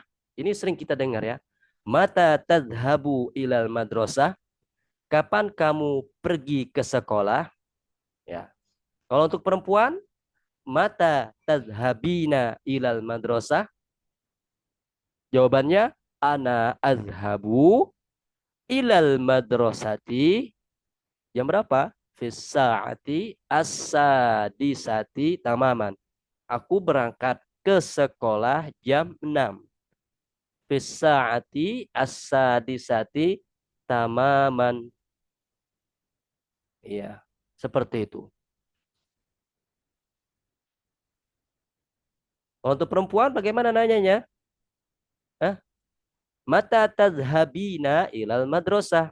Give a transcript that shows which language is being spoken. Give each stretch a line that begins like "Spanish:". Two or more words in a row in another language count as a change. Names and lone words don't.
Indonesian: Ini sering kita dengar ya.
Arabic: متى تذهب إلى المدرسة.
Indonesian: Kapan kamu pergi ke sekolah? Ya. Kalau untuk perempuan,
Arabic: متى تذهبين إلى المدرسة.
Indonesian: Jawabannya,
Arabic: أنا أذهب إلى المدرسة.
Indonesian: Jam berapa?
Arabic: في الساعة السادسة تماما.
Indonesian: Aku berangkat ke sekolah jam 6.
Arabic: في الساعة السادسة تماما.
Indonesian: Iya, seperti itu. Untuk perempuan bagaimana nanyanya? Hah?
Arabic: متى تذهبين إلى المدرسة.